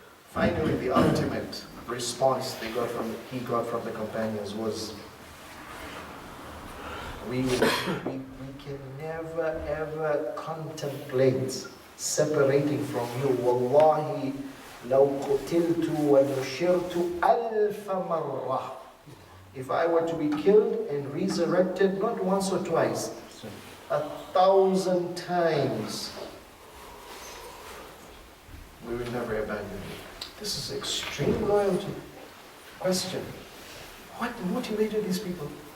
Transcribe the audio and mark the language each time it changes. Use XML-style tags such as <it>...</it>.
<en>Finally, the ultimate response he got from the companions was, we can never ever contemplate separating from you.</en> <ar>Wallahi, لو قتلت ونشرت ألف مرة.</ar> <en>If I were to be killed and resurrected, not once or twice, 1,000 times, we will never abandon you. This is extreme loyalty. Question: what motivated these people?</en>